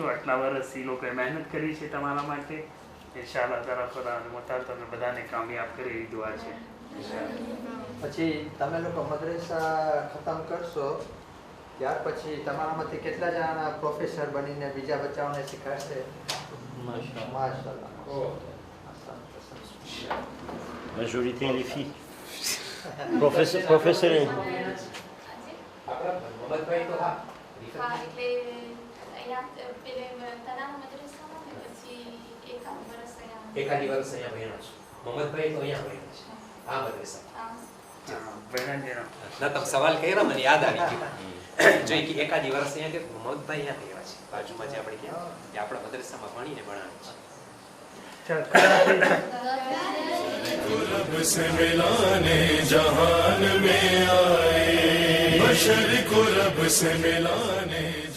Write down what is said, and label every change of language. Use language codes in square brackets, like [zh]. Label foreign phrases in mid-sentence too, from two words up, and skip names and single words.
[gu] આટલા વર્ષ એ લોકોએ મહેનત કરી છે તમારા માટે. [ar] إن شاء الله تعالى [gu] ખુદા મુતાલ તમને બધાને કામયાબ કરે એવી દુઆ છે. પછી તમે લોકો મદ્રેસા ખતમ કરશો ત્યાર પછી તમારામાંથી કેટલા જણા પ્રોફેસર બનીને બીજા બચ્ચાઓને શીખવાડશે? માશાઅલ્લાહ. [fr] Majorité les filles. Professeur. [gu] મોહમ્મદભાઈ તો હા. હા, એટલે અહીંયા પેલે તનાના મદ્રેસામાં ને પછી એકાદ વર્ષ અહીંયા ભણ્યા છો. મોહમ્મદભાઈ તો અહીંયા ભણ્યા છે આ મદ્રેસા. ના, તમે સવાલ કર્યા મને યાદ આવી ગયું. જો કે એકાદી વર્ષ અહીંયા કે મોહમ્મદભાઈ અહીંયા ગયા છે બાજુમાં જે આપણે ગયા એ આપણા મદ્રેસામાં ભણીને ભણાવે છે. [hi] रब से मिलाने जहान में आए, बशर को रब से मिलाने